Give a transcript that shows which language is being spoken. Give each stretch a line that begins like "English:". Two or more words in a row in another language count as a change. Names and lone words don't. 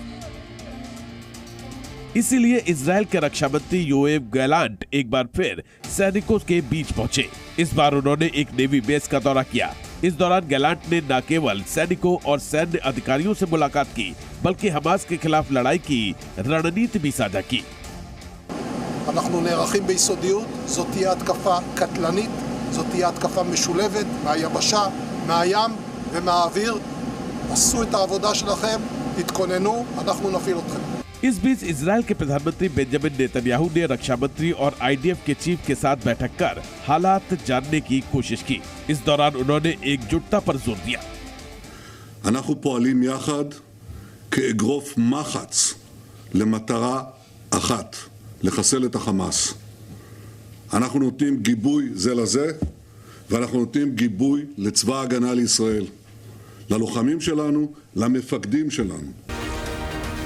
Hindi: इसीलिए इजरायल के रक्षा मंत्री योएव गैलांट एक बार फिर सैनिकों के बीच पहुंचे। इस बार उन्होंने एक नेवी बेस का दौरा किया। इस दौरान गैलांट ने न केवल सैनिकों और सैन्य अधिकारियों से मुलाकात की, बल्कि हमास के खिलाफ लड़ाई की रणनीति भी साझा की।
Hebrew: אנחנו נערכים ביסודיות, זאת תהיה התקפה קטלנית, זאת תהיה התקפה משולבת מהיבשה, מהים ומהאוויר. עשו את העבודה שלכם, תתכוננו, אנחנו נפעיל אתכם.
Hindi: इस बीच इजरायल के प्रधानमंत्री बेंजामिन नेतन्याहू ने रक्षा मंत्री और आईडीएफ के चीफ के साथ बैठक कर हालात जानने की कोशिश की। इस दौरान उन्होंने एकजुटता पर जोर दिया।
Hebrew: אנחנו פועלים יחד כאגרוף מחץ למטרה אחת, לחסל את החמאס. אנחנו נותנים גיבוי זה לזה, ואנחנו נותנים גיבוי לצבא ההגנה לישראל, ללוחמים שלנו, למפקדים שלנו.